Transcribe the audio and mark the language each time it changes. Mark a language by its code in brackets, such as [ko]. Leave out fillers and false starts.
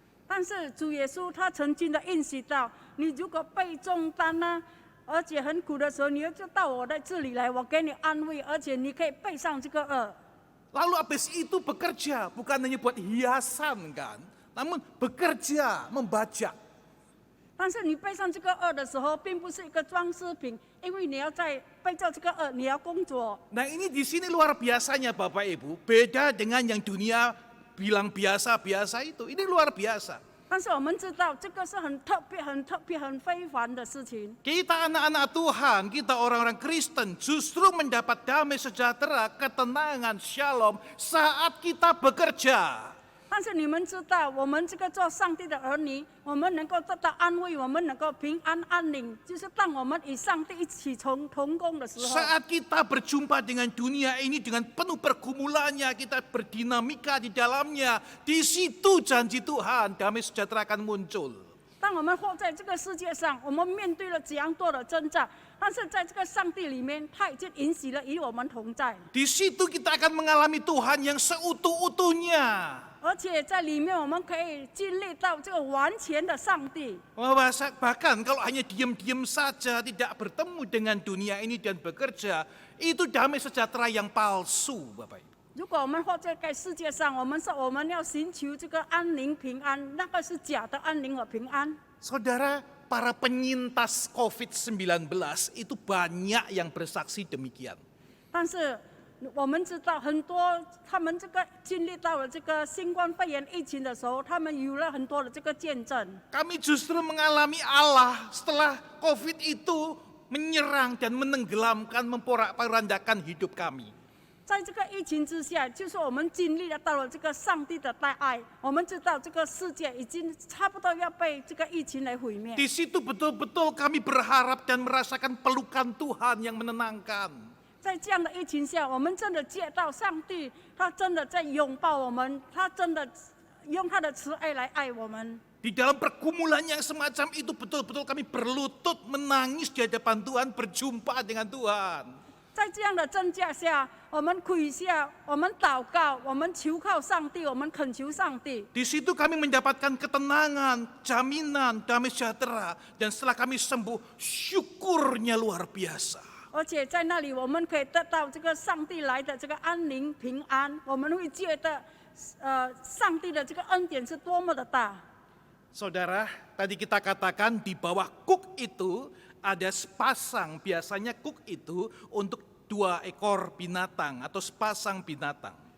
[zh] 但是主耶稣他曾经的应许到，你如果背重担呢，而且很苦的时候，你就到我的这里来，我给你安慰，而且你可以背上这个 [id] Lalu habis itu bekerja, bukan hanya buat hiasan kan, namun bekerja, membajak. [zh] 但是你背上这个的时候，并不是一个装饰品，因为你要在背着这个你要工作。 [id] Nah ini di sini luar biasanya Bapak Ibu, beda dengan yang dunia bilang biasa-biasa itu, ini luar biasa. [zh] 但是我们知道，这个是很特别、很非凡的事情。 [id] Kita anak-anak Tuhan, kita orang-orang Kristen justru mendapat damai sejahtera, ketenangan, shalom saat kita bekerja. [zh] 但是你们知道，我们这个做上帝的儿女，我们能够得到安慰，我们能够平安安宁，就是当我们与上帝一起同工的时候。 [id] Saat kita berjumpa dengan dunia ini dengan penuh pergumulannya, kita berdinamika di dalamnya, di situ janji Tuhan damai sejahtera akan muncul. [zh] 当我们活在这个世界上，我们面对了怎样多的挣扎，但是在这个上帝里面，他已经允许了与我们同在。 [id] Di situ kita akan mengalami Tuhan yang seutuh-utuhnya. [zh] 而且在里面，我们可以经历到这个完全的上帝。 [id] Bahkan kalau hanya diam-diam saja, tidak bertemu dengan dunia ini dan bekerja, itu damai sejahtera yang palsu, Bapak Ibu. [zh] 如果我们活在这个世界上，我们说我们要寻求这个安宁平安，那个是假的安宁和平安。 [id] Saudara, para penyintas COVID-19 itu banyak yang bersaksi demikian. [zh] 但是我们知道，很多他们这个经历到了这个新冠肺炎疫情的时候，他们有了很多的这个见证。 [id] Kami justru mengalami Allah setelah COVID itu menyerang dan menenggelamkan, memporak-porandakan hidup kami. [zh] 在这个疫情之下，就是我们经历到了这个上帝的大爱。我们知道这个世界已经差不多要被这个疫情来毁灭。 [id] Di situ betul-betul kami berharap dan merasakan pelukan Tuhan yang menenangkan. [zh] 在这样的疫情下，我们真的见到上帝，他真的在拥抱我们，他真的用他的慈爱来爱我们。 [id] Di dalam pergumulan yang semacam itu betul-betul kami berlutut menangis di hadapan Tuhan, berjumpa dengan Tuhan. [zh] 在这样的真假下，我们跪下，我们祷告，我们求靠上帝，我们恳求上帝。 [id] Di situ kami mendapatkan ketenangan, jaminan, damai sejahtera. Dan setelah kami sembuh, syukurnya luar biasa. [zh] 而且在那里，我们可以得到这个上帝来的这个安宁平安，我们会觉得，上帝的这个恩典是多么的大。 [id] Saudara, tadi kita katakan di bawah kuk itu ada sepasang, biasanya kuk itu untuk 2 ekor binatang atau sepasang binatang.